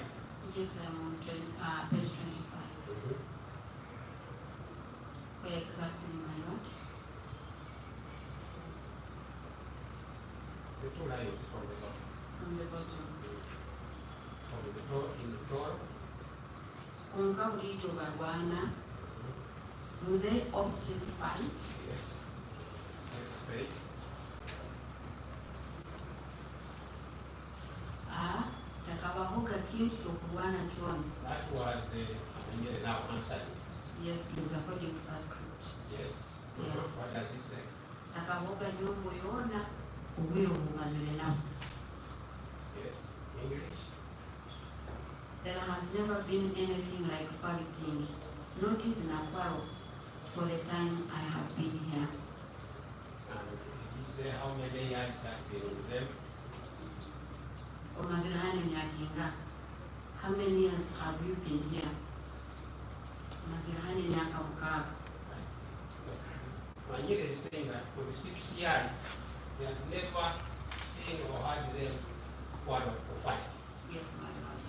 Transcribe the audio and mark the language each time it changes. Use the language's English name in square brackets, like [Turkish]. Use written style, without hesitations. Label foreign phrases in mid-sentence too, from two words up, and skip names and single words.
[English] Yes, I'm on page 25. Where exactly, my lord? The two lines from the bottom. From the bottom. From the door in the door. [Ganda] Konka bulijjo balwana. [English] Do they often fight? Yes. Next page. [Ganda] Takabavuga kintu okulwana kyona. [English] That was Daniel now answered. Yes, please, according to the script. Yes. Yes. What does he say? [Ganda] Takavuga nyombo yona obwire obumazire nabo. [English] Yes. English. There has never been anything like fighting, not even a quarrel, for the time I have been here. And he say how many years have been with them? [Ganda] Omazire hane myaka. [English] How many years have you been here? [Ganda] Omazire hane myaka 6. [English] So Wanyere is saying that for the 6 years, he has never seen or heard them quarrel or fight. Yes, my lord.